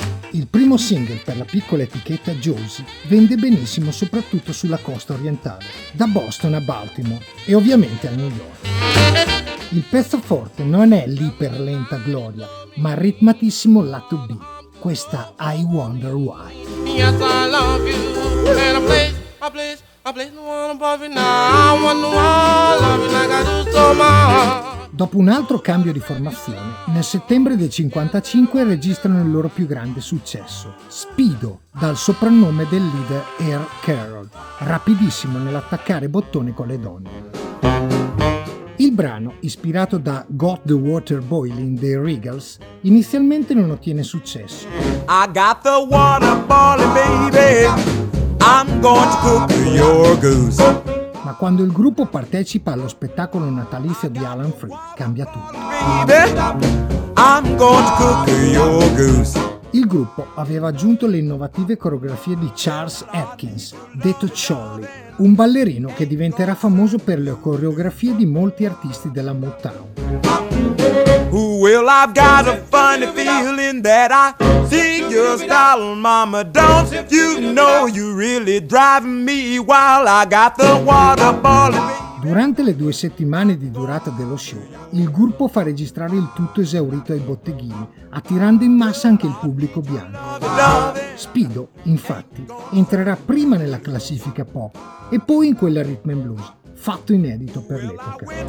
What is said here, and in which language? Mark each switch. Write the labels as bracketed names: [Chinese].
[Italian] Il primo single per la piccola etichetta Josie vende benissimo soprattutto sulla costa orientale, da Boston a Baltimore e ovviamente a New York. Il pezzo forte non è l'iperlenta Gloria, ma il ritmatissimo lato B, questa I Wonder Why. [English] Yes, I love you, and I place the one above you now. I wonder why I love you like I do so much. [Italian] Dopo un altro cambio di formazione, nel settembre del 55 registrano il loro più grande successo, Speedo, dal soprannome del leader Earl Carroll, rapidissimo nell'attaccare bottone con le donne. Il brano, ispirato da Got the Water Boiling dei Regals, inizialmente non ottiene successo. [English] I got the water boiling, baby, I'm going to cook your goose. [Italian] Ma quando il gruppo partecipa allo spettacolo natalizio di Alan Freed, cambia tutto. [English] I'm going to cook your goose. [Italian] Il gruppo aveva aggiunto le innovative coreografie di Charles Atkins, detto Charlie, un ballerino che diventerà famoso per le coreografie di molti artisti della Motown. [English] Well, I've got a funny feeling that I see your style, mama. Don't you know you really drive me wild? I got the water boiling. [Italian] Durante le due settimane di durata dello show, il gruppo fa registrare il tutto esaurito ai botteghini, attirando in massa anche il pubblico bianco. Speedo, infatti, entrerà prima nella classifica pop e poi in quella rhythm and blues, fatto inedito per l'epoca.